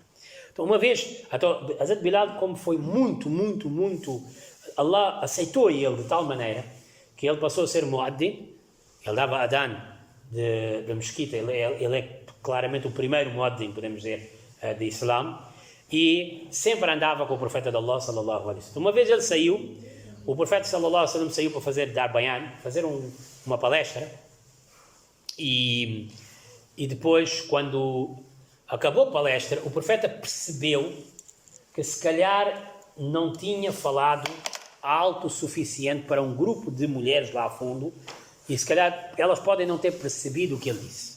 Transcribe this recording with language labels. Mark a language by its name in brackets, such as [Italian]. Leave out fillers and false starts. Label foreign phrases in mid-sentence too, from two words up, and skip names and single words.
[Portuguese] Então, uma vez, Hazrat Bilal, como foi muito, Allah aceitou ele de tal maneira que ele passou a ser muaddin. Ele dava adhan da mesquita, ele é claramente o primeiro muaddin, podemos dizer, de Islã, e sempre andava com o profeta de Allah, [Arabic] صلى الله عليه وسلم. [Portuguese] Uma vez ele saiu, o profeta [Arabic] صلى الله عليه وسلم [Portuguese] saiu para dar bayan, fazer uma palestra, e depois, quando acabou a palestra, o profeta percebeu que se calhar não tinha falado alto o suficiente para um grupo de mulheres lá a fundo, e se calhar elas podem não ter percebido o que ele disse.